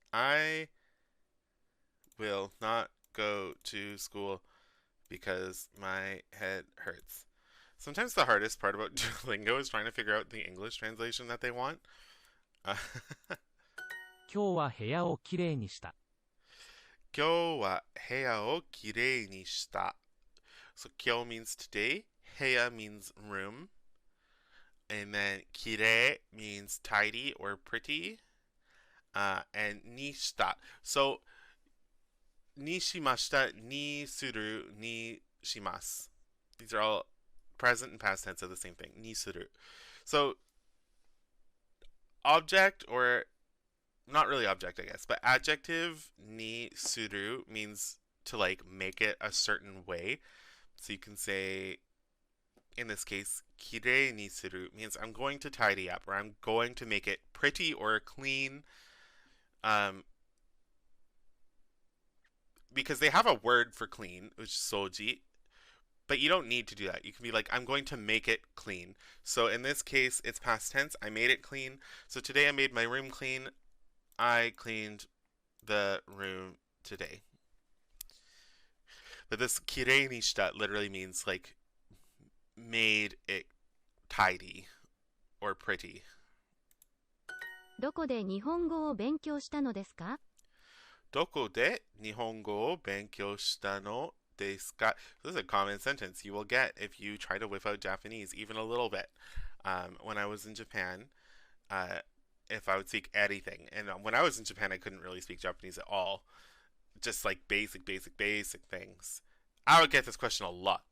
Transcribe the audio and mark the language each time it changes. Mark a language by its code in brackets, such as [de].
[en] I will not go to school because my head hurts. Sometimes the hardest part about Duolingo is trying to figure out the English translation that they want. [ja] 今日は部屋をきれいにした。今日は部屋をきれいにした. [en] So 今日 means today, 部屋 means room, and then きれい means tidy or pretty, and にした. [ja] So にしました, にする, にします. [en] These are all present and past tense of the same thing. [ja] にする. [en] So object, or not really object, I guess, but adjective ni suru means to like make it a certain way. So you can say, in this case, kirei ni suru means I'm going to tidy up, or I'm going to make it pretty or clean. Because they have a word for clean, which is soji, but you don't need to do that. You can be like, I'm going to make it clean. So in this case, it's past tense. I made it clean. So today I made my room clean. I cleaned the room today. But this kirei ni shita literally means like made it tidy or pretty. [ja] どこで日本語を勉強したのですか？どこで日本語を勉強したのですか? [en] This is a common sentence you will get if you try to whip out Japanese even a little bit. When I was in Japan, if I would speak anything, and when I was in Japan, I couldn't really speak Japanese at all. Just like basic things. I would get this question a lot.